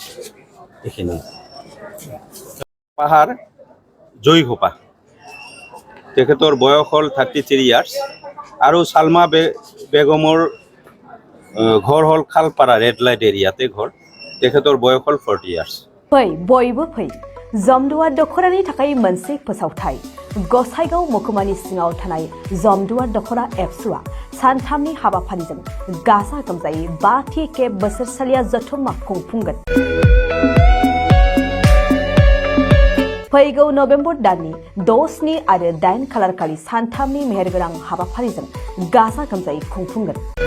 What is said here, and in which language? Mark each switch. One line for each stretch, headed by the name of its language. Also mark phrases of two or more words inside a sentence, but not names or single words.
Assamese: এইখিনি পাহাৰ জয়ীসোপা, তেখেতৰ বয়স হ'ল 33 years আৰু সালমা বেগমৰ ঘৰ হ'ল খালপাৰা
English: red light area
Assamese: ঘৰ, তেখেতৰ বয়স হ'ল 40 years।
Bodo: फै बयबो फै जमदुवार दख'रानि थाखाय मोनसे फोसावथाय। गसाइगाव महकुमानि सिङाव थानाय जमदुवार दख'रा एबसुआ सानथामनि हाबाफारिजों गाजा गोमजायै 5थि खेब बोसोरसालिया जथुम्मा खुंफुंगोन। फैगौ नभेम्बर दाननि 6, 7 आरो 8 खालारखालि सानथामनि मेहेरगोनां हाबाफारिजों गाजा गोमजायै खुंफुंगोन।